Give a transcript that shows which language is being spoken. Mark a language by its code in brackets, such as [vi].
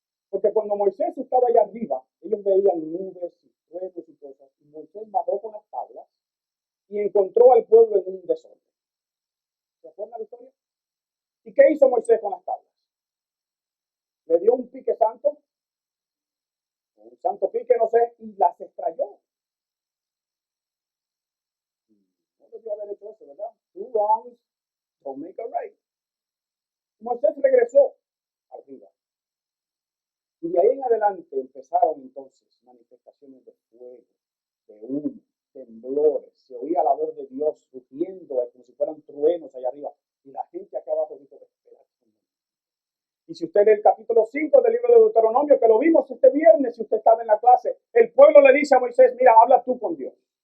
[es] Porque cuando Moisés estaba allá arriba, ellos veían nubes y truenos y cosas, y Moisés bajó con las tablas y encontró al pueblo en un desorden. ¿Se acuerdan la historia? ¿Y qué hizo Moisés con las tablas? Le dio un pique santo, un santo pique, no sé, y las extrayó. No debió haber hecho eso, ¿verdad? [en] Two wrongs don't make a right. [es] Moisés regresó arriba. Y de ahí en adelante empezaron entonces manifestaciones de fuego, de humo, temblores. Se oía la voz de Dios rugiendo como si fueran truenos allá arriba. Y la gente acá abajo dijo, espera. Y si usted lee el capítulo 5 del libro de Deuteronomio, que lo vimos este viernes, si usted estaba en la clase, el pueblo le dice a Moisés, mira, habla tú con Dios.